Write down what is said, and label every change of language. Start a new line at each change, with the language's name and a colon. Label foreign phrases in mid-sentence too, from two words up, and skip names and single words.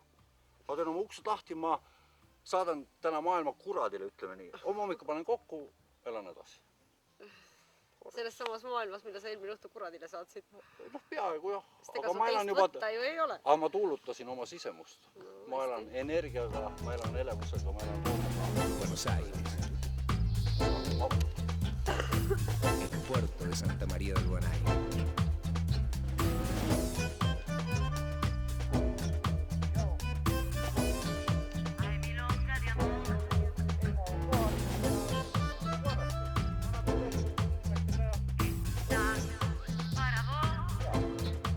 Estonian: Ma teen oma uksed lahti, ma saadan täna maailma kuradile, ütleme nii. Hommikul panen kokku, elan edasi. Selles samas maailmas, mida sa eelmine õhtu kuradile saatsid. Noh, peaaegu jah. Sest ega sul teist võtta ju ei ole. Aga ma tuulutasin oma sisemust. Ma elan energiaga, ma elan elevusega, ma elan loomuga.
Spanish: Buenos Aires, el puerto de Santa María del Buen Aire. Hay milonga de amor, para vos,